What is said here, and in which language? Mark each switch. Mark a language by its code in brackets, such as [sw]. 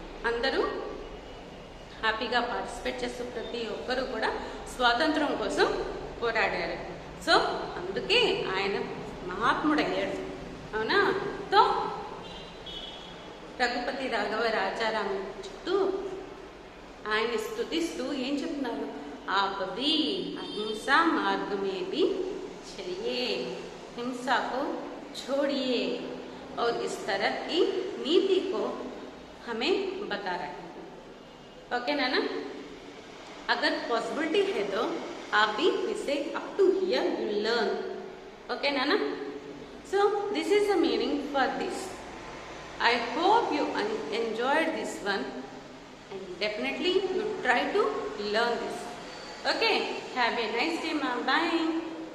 [te] అందరూ హ్యాపీగా పార్టిసిపేట్ చేస్తూ ప్రతి ఒక్కరూ కూడా స్వాతంత్రం కోసం పోరాడారు. సో అందుకే ఆయన మహాత్ముడయ్యాడు, అవునా. తో రఘుపతి రాఘవ రాజారాం చెప్తూ ఆయన్ని స్తుతిస్తూ ఏం చెప్తున్నారు? [hi] आप भी अहिंसा मार्ग में भी चलिए, हिंसा को छोड़िए और इस तरह की नीति को हमें बता रहे हैं. ओके ना ना, अगर पॉसिबिलिटी है तो आप भी इसे [en] Up to here you learn. [hi] Okay ना ना. [en] So this is the meaning for this. I hope you enjoyed this one and definitely you try to learn this. Okay, have a nice day, ma'am. Bye.